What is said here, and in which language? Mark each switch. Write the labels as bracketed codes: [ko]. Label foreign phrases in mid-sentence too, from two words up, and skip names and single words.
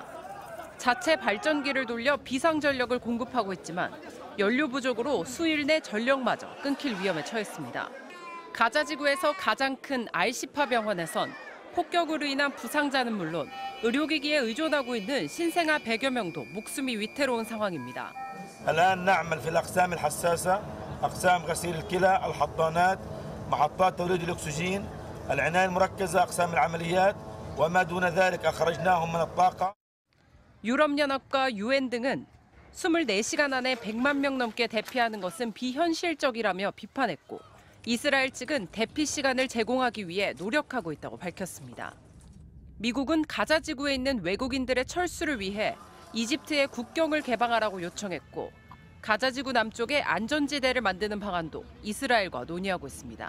[ko] 자체 발전기를 돌려 비상전력을 공급하고 있지만 연료 부족으로 수일 내 전력마저 끊길 위험에 처했습니다. 가자지구에서 가장 큰 알시파 병원에선 폭격으로 인한 부상자는 물론 의료기기에 의존하고 있는 신생아 100여 명도 목숨이 위태로운 상황입니다. [ar] الآن نعمل في الأقسام الحساسة، أقسام غسيل الكلى، الحضانات، محطات توليد الأكسجين، العناية المركزة، أقسام العمليات وما دون ذلك أخرجناهم من الطاقة. [ko] 유럽연합과 UN 등은 24시간 안에 100만 명 넘게 대피하는 것은 비현실적이라며 비판했고 이스라엘 측은 대피 시간을 제공하기 위해 노력하고 있다고 밝혔습니다. 미국은 가자 지구에 있는 외국인들의 철수를 위해 이집트의 국경을 개방하라고 요청했고 가자 지구 남쪽에 안전지대를 만드는 방안도 이스라엘과 논의하고 있습니다.